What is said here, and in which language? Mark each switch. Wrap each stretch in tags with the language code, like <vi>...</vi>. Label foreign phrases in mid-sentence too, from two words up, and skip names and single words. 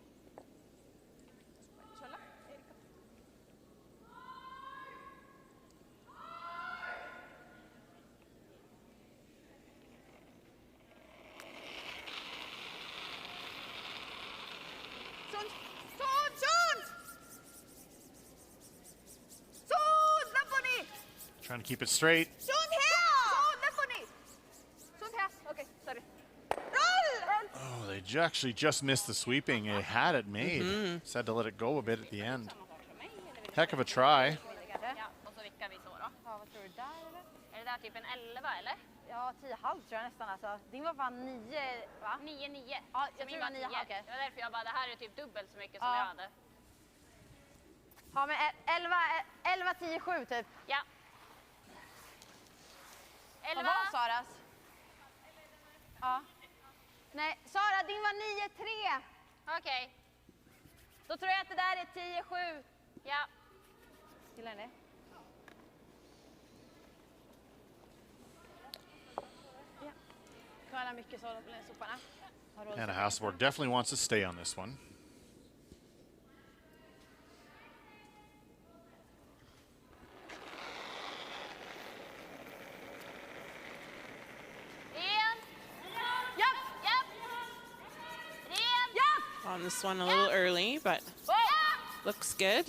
<et>Valmis olla, Erika? Suund! Suund! Suund! Suund! Lõpuni!</et> <en>Trying to keep it straight.</en> <et>Suund hea! Suund lõpuni! Suund hea, okei, sorry.</et> <en>Oh, they actually just missed the sweeping. They had it made. Just had to let it go a bit at the end. Heck of a try.</en> <sv>Är det där typ en 11 eller? Ja, 10,5 tror jag nästan alltså. Din var fan 9 va? 9,9. Ja, jag tror det var 9. Okej. Det var därför jag bara, det här är typ dubbelt så mycket som jag hade. Ja, men 11, 10, 7 typ. Ja. 11. Vad var Saras? Ja. Nej, Sara, din var 9,3. Okej. Då tror jag att det där är 10,7. Ja. Gillar ni det?</sv> <en>Anna Hasselborg definitely wants to stay on this one. On this one a little early, but looks good.</en>